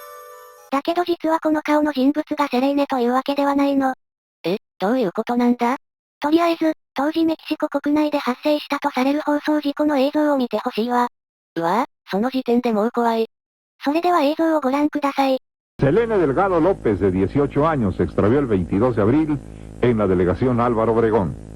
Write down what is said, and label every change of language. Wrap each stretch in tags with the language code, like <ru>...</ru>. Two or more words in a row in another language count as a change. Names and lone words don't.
<ja>だけど実はこの顔の人物がセレイネというわけではないの。どういうことなんだ？とりあえず、当時メキシコ国内で発生したとされる放送事故の映像を見てほしいわ。うわぁ、その時点でもう怖い。それでは映像をご覧ください。</ja> <es>Selene Delgado López, de 18 años, se extravió el 22 de abril en la delegación Álvaro Obregón.</es>